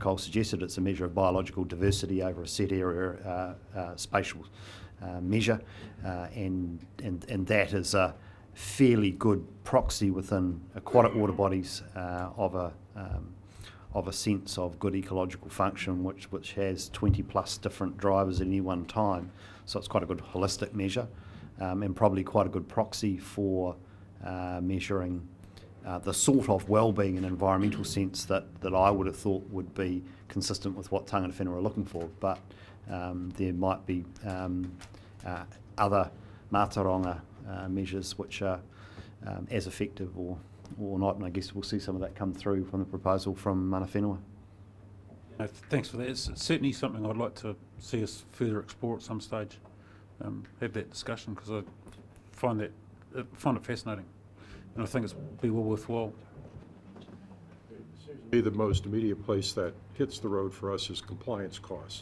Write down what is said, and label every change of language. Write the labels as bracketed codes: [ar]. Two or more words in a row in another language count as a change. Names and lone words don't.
[en] Cole suggested, it's a measure of biological diversity over a set area, spatial measure, and that is a fairly good proxy within aquatic water bodies of a sense of good ecological function, which has 20 plus different drivers at any one time. So it's quite a good holistic measure, and probably quite a good proxy for measuring the sort of well-being in an environmental sense that I would have thought would be consistent with what [mi] tangata whenua [en] are looking for. But there might be other mātauranga measures which are as effective or not, and I guess we'll see some of that come through from the proposal from [mi] mana whenua. [en] Thanks for that. It's certainly something I'd like to see us further explore at some stage, have that discussion, because I find it fascinating, and I think it's be well worthwhile. The most immediate place that hits the road for us is compliance costs.